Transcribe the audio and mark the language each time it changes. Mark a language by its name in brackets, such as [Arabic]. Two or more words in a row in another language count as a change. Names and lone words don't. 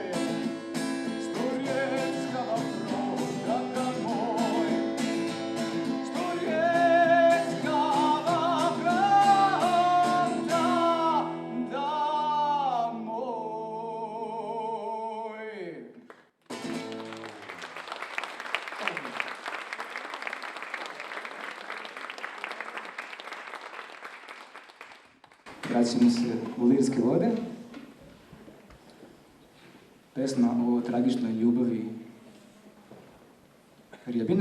[Russian] С Турецкого фронта домой. С Турецкого фронта домой. [Serbian] Vraćamo se u Lirske vode. Pesma o tragičnoj ljubavi rjabina.